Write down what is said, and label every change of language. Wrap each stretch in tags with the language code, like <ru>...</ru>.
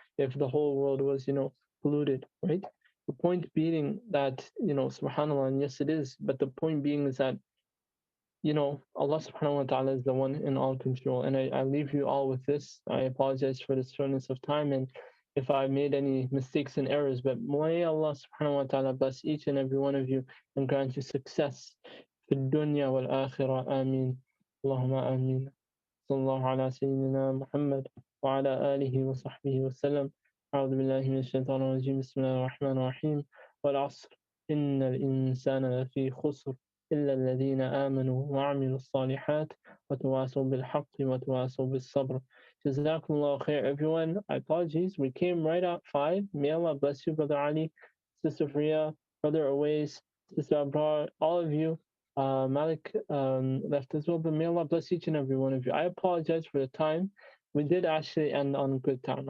<en>If the whole world was polluted, right? The point being that subhanallah, and yes it is, but the point being is that Allah subhanahu wa ta'ala is the one in all control. And I leave you all with this. I apologize for the shortness of time and if I made any mistakes and errors, but may Allah subhanahu wa ta'ala bless each and every one of you and grant you success</en> <ar>في الدنيا والآخرة. آمين. اللهم آمين. صلى الله على سيدنا محمد وعلى آله وصحبه وسلم. أعوذ بالله من الشيطان الرجيم. بسم الله الرحمن الرحيم. والعصر إن الإنسان لفي خسر إلا الذين آمنوا وعملوا الصالحات وتواصوا بالحق وتواصوا بالصبر.</ar> <en>Jazakumullah khair, everyone. Apologies, we came right at 5. May Allah bless you, Brother Ali, Sister Priya, Brother Awais, Sister Abrar, all of you. Malik left as well, but may Allah bless each and every one of you. I apologize for the time. We did actually end on good time.</en>